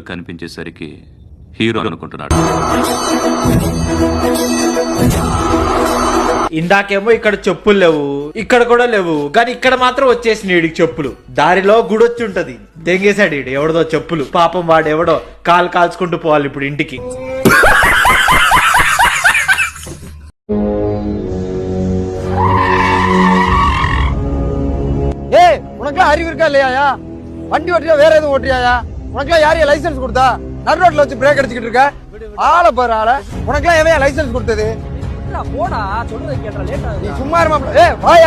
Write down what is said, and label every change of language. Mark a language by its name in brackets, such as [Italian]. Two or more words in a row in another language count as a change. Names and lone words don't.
[Telugu] కనిపించేసరికి హీరో అనుకుంటున్నాడు. ఇందాకేమో ఇక్కడ చెప్పులు లేవు, ఇక్కడ కూడా లేవు, కానీ ఇక్కడ మాత్రం వచ్చేసింది ఈడికి చెప్పులు. దారిలో గుడొచ్చి ఉంటది, తెంగేశాడు ఈడు ఎవడదో చెప్పులు. పాపం వాడు ఎవడో కాలు కాల్చుకుంటూ పోవాలి ఇప్పుడు ఇంటికి. [Tamil] அறிவு இருக்கா இல்லையா? வண்டி ஓட்டியா வேற எதுவும் ஓட்டியாயா? உனக்குலாம் யாரையா லைசன்ஸ் கொடுத்தா? நடு ரோட்ல வச்சு பிரேக் அடிச்சுக்கிட்டு இருக்க. ஆளை பாரு ஆளை. உனக்குலாம் எவன் லைசன்ஸ் கொடுத்தது? நீ சும்மா இரு மாப்பிள்ள. வாயா.